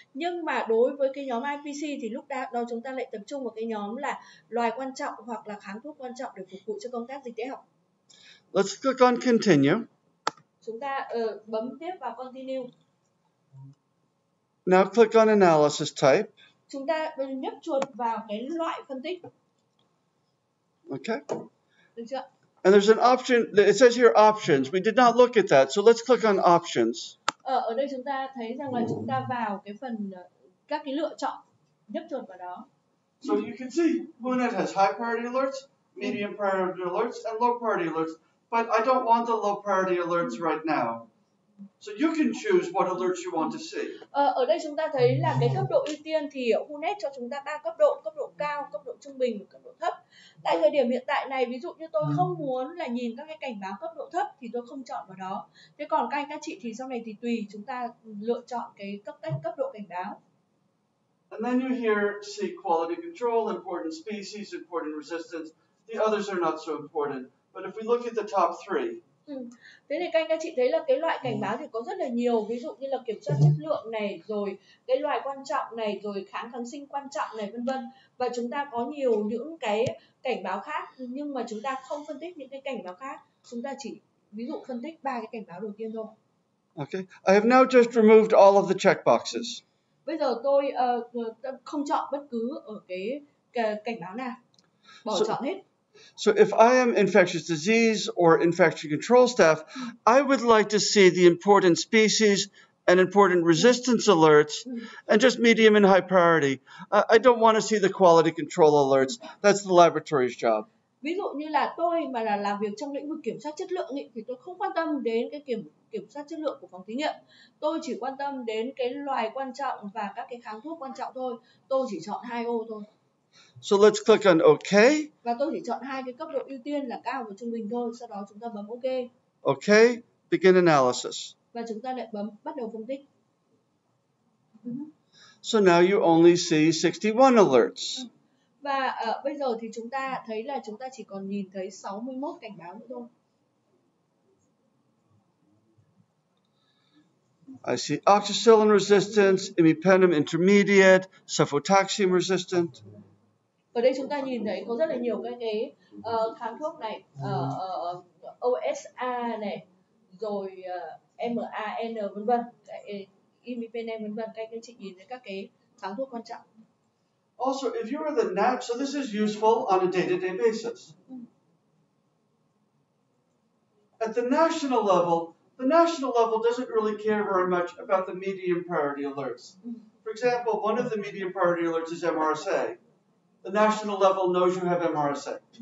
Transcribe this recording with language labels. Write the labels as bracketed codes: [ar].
[vi] Nhưng mà đối với cái nhóm IPC thì lúc đó chúng ta lại tập trung vào cái nhóm là loài quan trọng hoặc là kháng thuốc quan trọng để phục vụ cho công tác dịch tễ học. [en] Let's click on continue. [vi] Chúng ta bấm tiếp vào continue. [en] Now click on analysis type. [vi] Chúng ta nhấp chuột vào cái loại phân tích. [en] Okay. [vi] Được chưa? [en] And there's an option, it says here options. We did not look at that, so let's click on options. [vi] Ở đây chúng ta thấy rằng là chúng ta vào cái phần các cái lựa chọn, nhấp chuột vào đó. [en] So you can see WHONET has high priority alerts, medium priority alerts, and low priority alerts. But I don't want the low priority alerts right now. So you can choose what alerts you want to see. [vi] Ở đây chúng ta thấy là cái cấp độ ưu tiên thì WHONET cho chúng ta 3 cấp độ cao, cấp độ trung bình và cấp độ thấp. Tại thời điểm hiện tại này, ví dụ như tôi không muốn là nhìn các cái cảnh báo cấp độ thấp thì tôi không chọn vào đó. Thế còn các chị thì sau này thì tùy chúng ta lựa chọn cái cấp độ cảnh báo. [en] And then you here see quality control, important species, important resistance. The others are not so important. But if we look at the top three. [vi] Thế thì các chị thấy là cái loại cảnh báo thì có rất là nhiều, ví dụ như là kiểm soát chất lượng này, rồi cái loài quan trọng này, rồi kháng sinh quan trọng này, vân vân. Và chúng ta có nhiều những cái cảnh báo khác, nhưng mà chúng ta không phân tích những cái cảnh báo khác, chúng ta chỉ ví dụ phân tích 3 cái cảnh báo đầu tiên thôi. [en] Okay, I have now just removed all of the checkboxes. [vi] Bây giờ tôi không chọn bất cứ ở cái cảnh báo nào, chọn hết. [en] So if I am infectious disease or infection control staff, I would like to see the important species and important resistance alerts and just medium and high priority. I don't want to see the quality control alerts. That's the laboratory's job. [vi] Ví dụ như là tôi mà là làm việc trong lĩnh vực kiểm soát chất lượng ý, thì tôi không quan tâm đến cái kiểm soát chất lượng của phòng thí nghiệm. Tôi chỉ quan tâm đến cái loài quan trọng và các cái kháng thuốc quan trọng thôi. Tôi chỉ chọn 2 ô thôi. [en] So let's click on OK. [vi] Và tôi chỉ chọn 2 cái cấp độ ưu tiên là cao và trung bình thôi. Sau đó chúng ta bấm OK. [en] OK, begin analysis. [vi] Và chúng ta lại bấm bắt đầu phân tích. [en] So now you only see 61 alerts. [vi] Và bây giờ thì chúng ta thấy là chúng ta chỉ còn nhìn thấy 61 cảnh báo nữa thôi. [en] I see oxacillin resistance, imipenem intermediate, cefotaxime resistant. [vi] Ở đây chúng ta nhìn thấy có rất là nhiều cái kháng thuốc này, OSA này, rồi MAN vân vân, imipenem vân vân. Các anh chị nhìn thấy các cái kháng thuốc quan trọng. [en] Also, if you are the so this is useful on a day-to-day basis. At the national level doesn't really care very much about the medium priority alerts. For example, one of the medium priority alerts is MRSA. The national level knows you have MRSA.